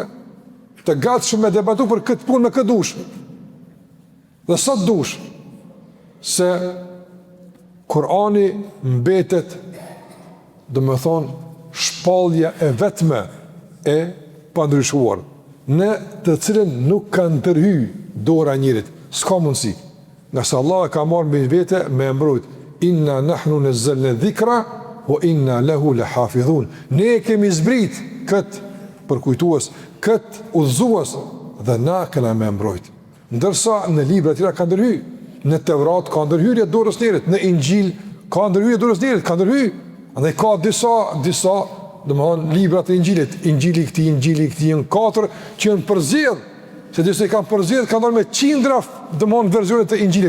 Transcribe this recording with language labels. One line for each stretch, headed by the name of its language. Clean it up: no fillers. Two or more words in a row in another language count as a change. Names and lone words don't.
Albanian: Të gatshëm me debatu për këtë punë me këtë dush. Dhe sot dush se Kurani mbetet, do më thonë, shpallja e vetme e pandryshuar, në të cilën nuk ka ndërhy dora njerit. S'ka mundësi. Nga se Allah e ka marrë me vete me mbrojt.
Arabic: إنا نحن نزلنا الذكر وإنا له لحافظون.
Albanian: Ne kemi zbrit këtë përkujtues, këtë udhëzues dhe na kena me mbrojt. Ndërsa në libra tjera ka ndërhy. Në Tevrat ka ndërhyrje dorës njerit, në Injil ka ndërhyrje dorës njerit, ka ndërhy. Andaj ka disa domethënë libra të Injilit, Injili i këtij janë 4 që janë përzgjedh, se disa i kanë përzgjedh, kanë dhënë me qindra domethënë versione të Injilit.